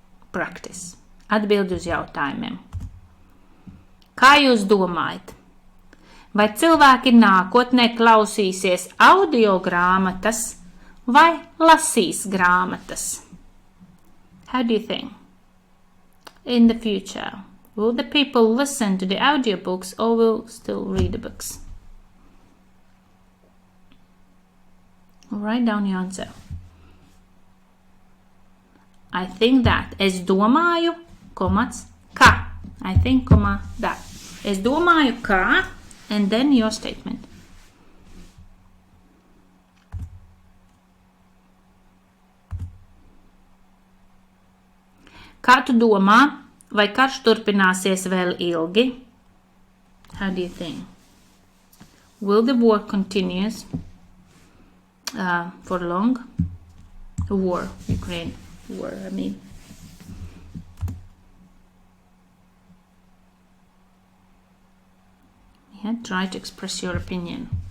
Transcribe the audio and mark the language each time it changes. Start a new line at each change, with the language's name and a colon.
Latvian: Practice. Atbildi uz jautājumiem. Kā jūs domājat? Vai cilvēki nākotnē klausīsies audio grāmatas vai lasīs grāmatas?
English: How do you think? In the future, will the people listen to the audiobooks or will still read the books? Write down your answer. I think that.
Latvian: Es domāju, komats, ka.
English: I think, that.
Latvian: Es domāju, ka,
English: and then your statement.
Latvian: Kā tu domā, vai karš turpināsies vēl ilgi?
English: How do you think? Will the war continues for long? War, Ukraine war, I mean. Yeah, try to express your opinion.